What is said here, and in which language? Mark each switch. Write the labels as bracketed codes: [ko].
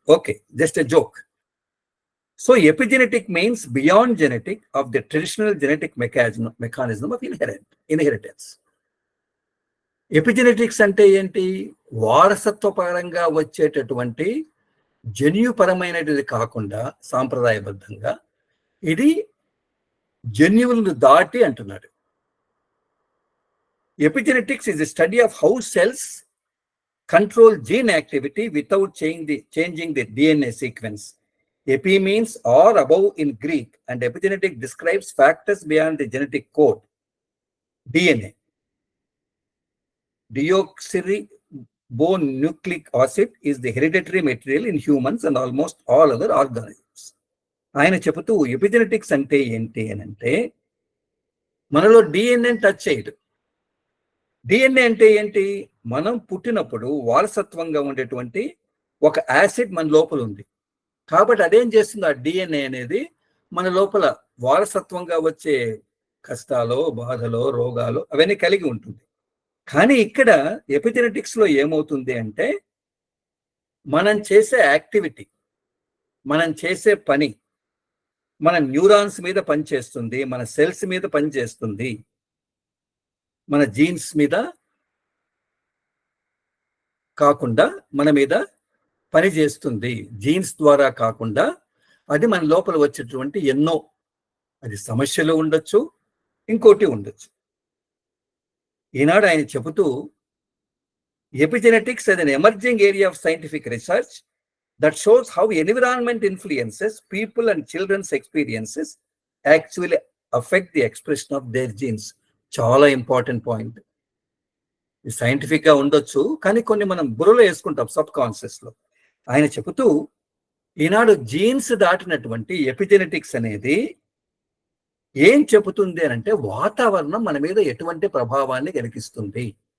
[en] Okay, just a joke. So epigenetic means beyond genetic of the traditional genetic mechanism of inheritance. [te] Epigenetics అంటే ఏంటి? వారసత్వపరంగా వచ్చేటటువంటి జన్యుపరమైనది కాకుండా సాంప్రదాయబద్ధంగా ఇది జన్యువులను దాటి అంటున్నాడు. [en] Epigenetics is a study of how cells control gene activity without changing the DNA sequence. Epi means or above in Greek, and epigenetic describes factors beyond the genetic code. DNA, deoxyribonucleic acid, is the hereditary material in humans and almost all other organisms. [te] ఆయన చెబుతూ epigenetics అంటే ఏంటి అని అంటే, మనలో DNA touch చేయదు. DNA అంటే ఏంటి? మనం పుట్టినప్పుడు వారసత్వంగా ఉండేటువంటి ఒక యాసిడ్ మన లోపల ఉంది. కాబట్టి అదేం చేస్తుంది, ఆ డిఎన్ఏ అనేది మన లోపల వారసత్వంగా వచ్చే కష్టాలు, బాధలు, రోగాలు అవన్నీ కలిగి ఉంటుంది. కానీ ఇక్కడ ఎపిజెనెటిక్స్ లో ఏమవుతుంది అంటే, మనం చేసే యాక్టివిటీ, మనం చేసే పని మన న్యూరాన్స్ మీద పనిచేస్తుంది, మన సెల్స్ మీద పనిచేస్తుంది, మన జీన్స్ మీద కాకుండా మన మీద పనిచేస్తుంది. జీన్స్ ద్వారా కాకుండా అది మన లోపల వచ్చేటువంటి ఎన్నో, అది సమస్యలు ఉండొచ్చు, ఇంకోటి ఉండొచ్చు. ఈనాడు ఆయన చెబుతూ, [en] Epigenetics as an emerging area of scientific research that shows how environment influences people and children's experiences actually affect the expression of their genes. [te] చాలా ఇంపార్టెంట్ పాయింట్. ఇది సైంటిఫిక్ గా ఉండొచ్చు, కానీ కొన్ని మనం బుర్రలో వేసుకుంటాం సబ్ కాన్షియస్ లో. ఆయన చెబుతూ, ఈనాడు జీన్స్ దాటినటువంటి ఎపిజెనెటిక్స్ అనేది ఏం చెబుతుంది అని అంటే, వాతావరణం మన మీద ఎటువంటి ప్రభావాన్ని కలిగిస్తుంది.